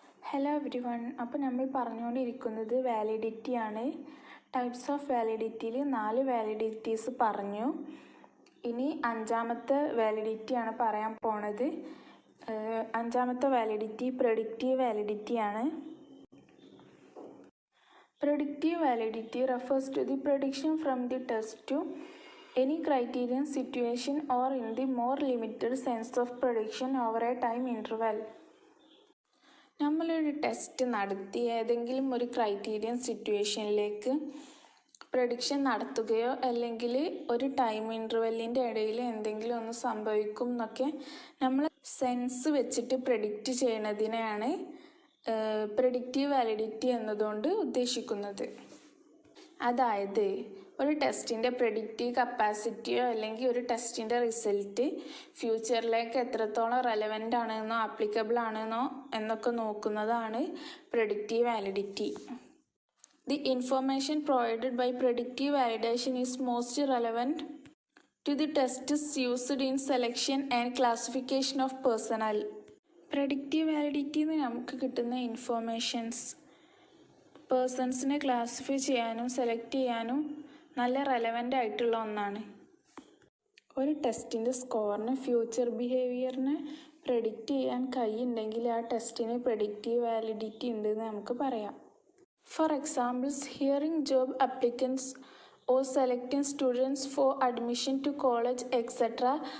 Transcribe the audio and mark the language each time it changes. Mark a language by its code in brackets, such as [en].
[en] Hello everyone. [ml] അപ്പോൾ നമ്മൾ പറഞ്ഞുകൊണ്ടിരിക്കുന്നത് വാലിഡിറ്റി ആണ്. ടൈപ്സ് ഓഫ് വാലിഡിറ്റിയിൽ 4 വാലിഡിറ്റീസ് പറഞ്ഞു. ഇനി 5ാമത്തെ വാലിഡിറ്റിയാണ് പറയാൻ പോണത്. 5ാമത്തെ validity predictive വാലിഡിറ്റിയാണ്. [en] Predictive validity refers to the prediction from the test to any criterion, situation, or in the more limited sense of prediction over a time interval. [ml] നമ്മളൊരു test നടത്തി ഏതെങ്കിലും ഒരു criterion സിറ്റുവേഷനിലേക്ക് prediction നടത്തുകയോ അല്ലെങ്കിൽ ഒരു ടൈം ഇൻ്റർവെല്ലിൻ്റെ ഇടയിൽ എന്തെങ്കിലും ഒന്ന് സംഭവിക്കും എന്നൊക്കെ നമ്മൾ സെൻസ് വെച്ചിട്ട് പ്രെഡിക്റ്റ് ചെയ്യുന്നതിനെയാണ് പ്രെഡിക്റ്റീവ് വാലിഡിറ്റി എന്നതുകൊണ്ട് ഉദ്ദേശിക്കുന്നത്. അതായത് ഒരു ടെസ്റ്റിൻ്റെ പ്രെഡിക്റ്റീവ് കപ്പാസിറ്റിയോ അല്ലെങ്കിൽ ഒരു ടെസ്റ്റിൻ്റെ റിസൾട്ട് ഫ്യൂച്ചറിലേക്ക് എത്രത്തോളം റെലവൻ്റ് ആണെന്നോ ആപ്ലിക്കബിൾ ആണെന്നോ എന്നൊക്കെ നോക്കുന്നതാണ് predictive validity. [en] The information provided by predictive validation is most relevant to the tests used in selection and classification of personnel. [ml] Predictive validity എന്ന് നമുക്ക് കിട്ടുന്ന ഇൻഫോർമേഷൻസ് പേഴ്സൺസിനെ ക്ലാസിഫൈ ചെയ്യാനും സെലക്ട് ചെയ്യാനും നല്ല റെലവൻ്റ് ആയിട്ടുള്ള ഒന്നാണ്. ഒരു ടെസ്റ്റിൻ്റെ സ്കോറിന് ഫ്യൂച്ചർ ബിഹേവിയറിനെ പ്രെഡിക്റ്റ് ചെയ്യാൻ കഴിയുണ്ടെങ്കിൽ ആ ടെസ്റ്റിന് പ്രെഡിക്റ്റീവ് വാലിഡിറ്റി ഉണ്ടെന്ന് നമുക്ക് പറയാം. [en] For examples, hearing job applicants or selecting students for admission to college, etc.